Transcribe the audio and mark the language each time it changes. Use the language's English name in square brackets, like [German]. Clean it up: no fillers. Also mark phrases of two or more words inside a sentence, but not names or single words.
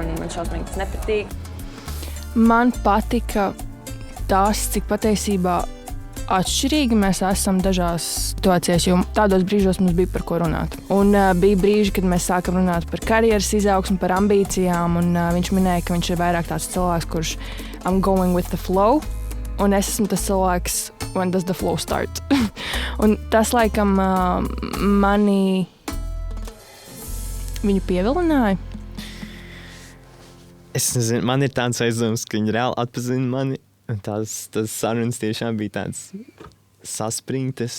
[Latvian] Man šausmīgi tas nepatīk. Man patika tas, cik patiesībā atšķirīgi mēs esam dažās situācijās, jo tādos brīžos mums bija par ko runāt. Un bija brīži, kad mēs sākam runāt par karjeras izaugsmu, par ambīcijām, un viņš minēja, ka viņš ir vairāk tāds cilvēks, kurš [English] I'm going with the flow, [Latvian] un es esmu tas cilvēks [English] when does the flow start. [Latvian] Un tas laikam mani viņu pievilināja. Es nezinu, man ir tāds aizdoms, ka viņi reāli atpazina mani. Tas sarunas tiešām bija tāds saspringtas.